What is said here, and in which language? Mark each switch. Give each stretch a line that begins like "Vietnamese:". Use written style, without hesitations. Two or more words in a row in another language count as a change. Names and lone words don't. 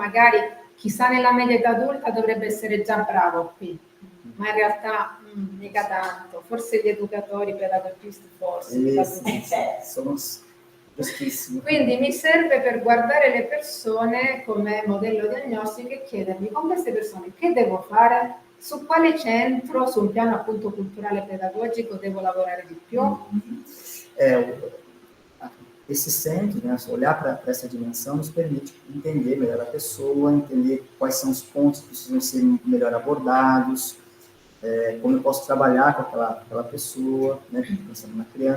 Italian: Magari chissà nella media età adulta dovrebbe essere già bravo qui, ma in realtà mica tanto, forse gli educatori, i pedagogisti forse. Sono giustissimi. Quindi mi serve per guardare le persone come modello diagnostico e chiedermi con queste persone che devo fare, su quale centro, su un piano appunto culturale pedagogico devo lavorare di più.
Portuguese: Esse centro, né, olhar para essa dimensão nos permite entender melhor a pessoa, entender quais são os pontos que precisam ser melhor abordados, como eu posso trabalhar com aquela pessoa, né, pensando na criança.